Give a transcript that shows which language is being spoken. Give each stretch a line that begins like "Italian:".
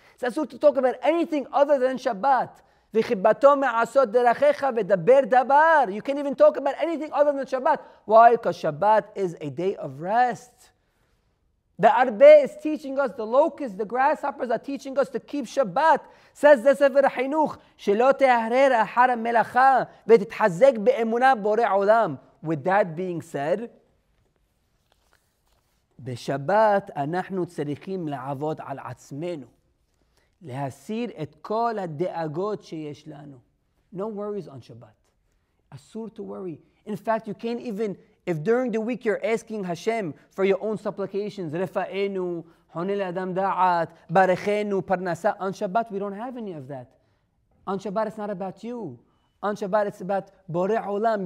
English: It's asur to talk about anything other than Shabbat.
Hebrew: V'chibato me'asot derachecha v'daber dabar.
English: You can't even talk about anything other than Shabbat. Why? Because Shabbat is a day of rest. The Arbe is teaching us, the locusts, the grasshoppers are teaching us to keep Shabbat. Says the Sefer HaChinuch,
Hebrew: שלא תהרר אחר המלאכה ותתחזק באמונה בורא עולם.
English: With that being said,
Hebrew: בשבת אנחנו צריכים לעבוד על עצמנו. להסיר את כל הדאגות שיש לנו.
English: No worries on Shabbat. Asur to worry. In fact, you can't even, if during the week you're asking Hashem for your own supplications, Refa'enu, Honil Adam Da'at, Barechenu, Parnasa, on Shabbat we don't have any of that. On Shabbat it's not about you. On Shabbat it's about Borei Olam.